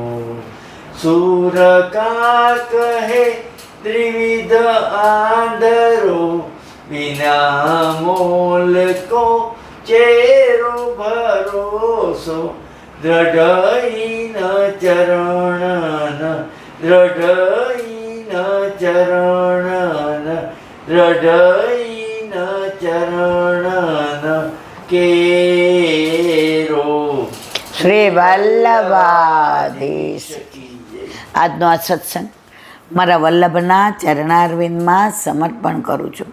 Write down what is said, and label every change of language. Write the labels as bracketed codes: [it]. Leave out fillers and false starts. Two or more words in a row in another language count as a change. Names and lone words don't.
[bra] सूर का कहे त्रिविध आंधरो, बिना मोल को चेरो भरोसो, दृढ़ चरण, दृढ़ चरण रढईन चरणन केरो. [gu] શ્રી વલ્લભાધીશ. આજનો આ સત્સંગ મારા વલ્લભના ચરણારવિંદમાં સમર્પણ કરું છું.